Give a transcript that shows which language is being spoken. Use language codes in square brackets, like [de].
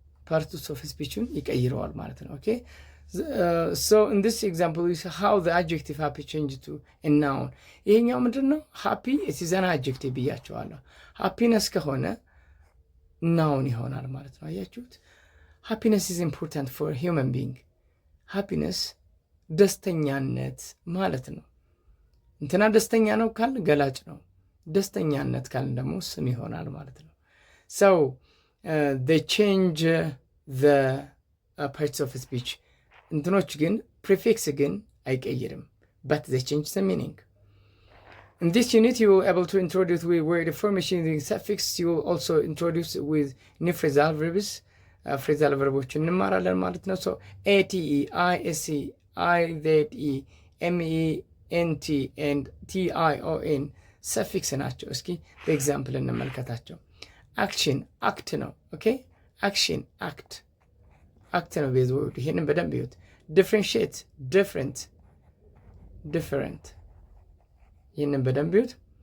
[en] Parts of speech [am] ይቀይረዋል ማለት ነው። [en] Okay. So in this example we see how the adjective happy changed to a noun. [am] ይሄኛው ምንድነው? [en] happy it is an adjective ብያቸዋለሁ። happiness ከሆነ noun [am] ይሆናል ማለት ነው። አያችሁት? [en] happiness is important for a human being. [am] happiness ደስተኛነት ማለት ነው። እንትና ደስተኛ ነው ካል ገላጭ ነው። ደስተኛነት ካል ደግሞ ስም ይሆናል ማለት ነው። [en] So they change the parts of speech. [am] እንትኖች ግን [en] prefix [am] ግን አይቀይርም, [en] but they change the meaning. In this unit you will able to introduce with word formation using suffix. You will also introduce with new phrasal verbs. [am] Phrasal verbs እንማራለን ማለት ነው። So ate, ise, ize, ment and tion suffix ናቸው። እስኪ በኤግዛምፕል እንመልከታቸው። action act ነው። Okay, action act ነው ቤዝ ወርድ። ይሄንን በደንብ ይዩት። differentiate different ይህንን በደንብ ይዩት።